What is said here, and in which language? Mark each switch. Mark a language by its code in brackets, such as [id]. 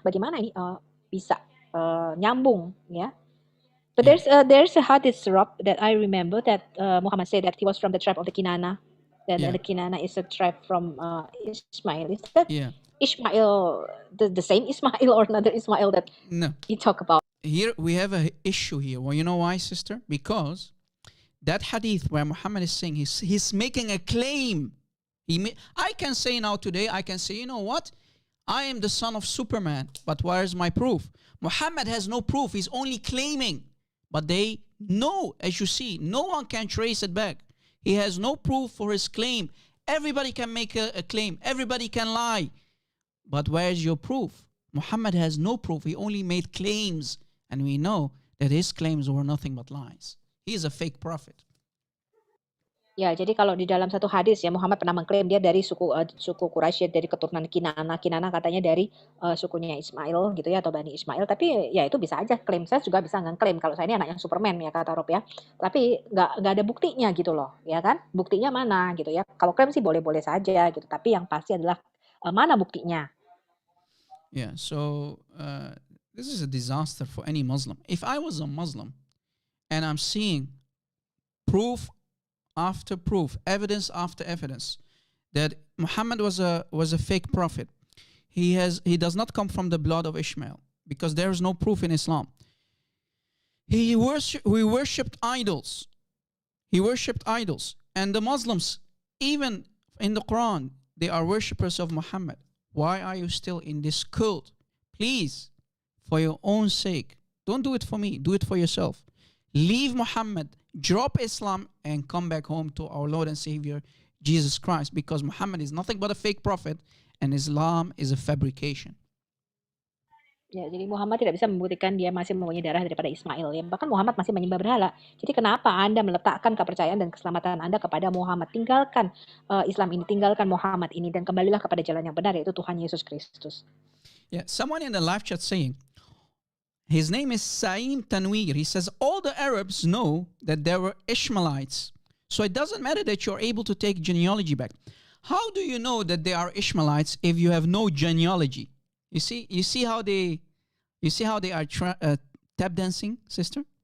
[id] Bagaimana ini bisa nyambung ya? [en] But there's a hadith that I remember that Muhammad said that he was from the tribe of the Kinana. That the Kinana is a tribe from Ismail. Is that Ishmael the same Ismail or another Ismail that you talk about? Here we have an issue here. Well, you know why, sister? Because that hadith where Muhammad is saying he's making a claim. I can say now today, I can say, you know what? I am the son of Superman, but where's my proof? Muhammad has no proof. He's only claiming. But they know, as you see, no one can trace it back. He has no proof for his claim. Everybody can make a claim. Everybody can lie. But where's your proof? Muhammad has no proof. He only made claims. And we know that his claims were nothing but lies. He is a fake prophet. [id] Ya, jadi kalau di dalam satu hadis ya Muhammad pernah mengklaim dia dari suku Quraisy, dari keturunan Kinana. Kinana katanya dari sukunya Ismail gitu ya, atau Bani Ismail. Tapi ya itu bisa aja klaim. Saya juga bisa ngeklaim kalau saya ini anak yang Superman ya kata Rob ya. Tapi nggak ada buktinya gitu loh, ya kan? Buktinya mana gitu ya? Kalau klaim sih boleh-boleh saja gitu. Tapi yang pasti adalah mana buktinya? [en] Yeah, so this is a disaster for any Muslim. If I was a Muslim and I'm seeing proof after proof, evidence after evidence, that Muhammad was a fake prophet. He does not come from the blood of Ishmael because there is no proof in Islam. He worshipped idols. He worshipped idols, and the Muslims, even in the Quran, they are worshippers of Muhammad. Why are you still in this cult? Please for your own sake. Don't do it for me. Do it for yourself. Leave Muhammad, drop Islam, and come back home to our Lord and Savior, Jesus Christ, because Muhammad is nothing but a fake prophet and Islam is a fabrication. [id] Ya, jadi Muhammad tidak bisa membuktikan dia masih mempunyai darah daripada Ismail. Ya, bahkan Muhammad masih menyembah berhala. Jadi kenapa Anda meletakkan kepercayaan dan keselamatan Anda kepada Muhammad? Tinggalkan Islam ini, tinggalkan Muhammad ini, dan kembalilah kepada jalan yang benar, yaitu Tuhan Yesus Kristus. [en] Yeah, someone in the live chat saying, his name is Saim Tanwir. He says, all the Arabs know that there were Ishmaelites. So it doesn't matter that you're able to take genealogy back. How do you know that they are Ishmaelites if you have no genealogy? You see how they are tap dancing, sister?